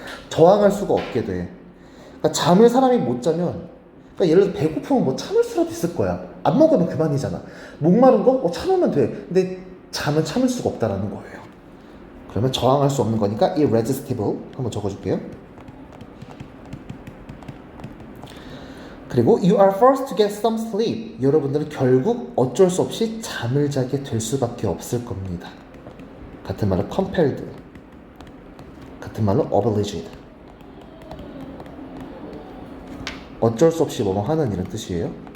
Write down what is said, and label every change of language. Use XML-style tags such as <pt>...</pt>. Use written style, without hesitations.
<ko>저항할 수가 없게 돼. 그러니까 잠을 사람이 못 자면, 그러니까 예를 들어 배고프면 뭐 참을 수라도 있을 거야. 안 먹으면 그만이잖아. 목마른 거? 참으면 돼. 근데 잠은 참을 수가 없다라는 거예요. 그러면 저항할 수 없는 거니까 irresistible 한번 적어줄게요.</ko> <en>그리고 you are forced to get some sleep.</en> <ko>여러분들은 결국 어쩔 수 없이 잠을 자게 될 수밖에 없을 겁니다. 같은 말로 compelled, 같은 말로 obliged. 어쩔 수 없이 뭐뭐 하는 이런 뜻이에요.</ko>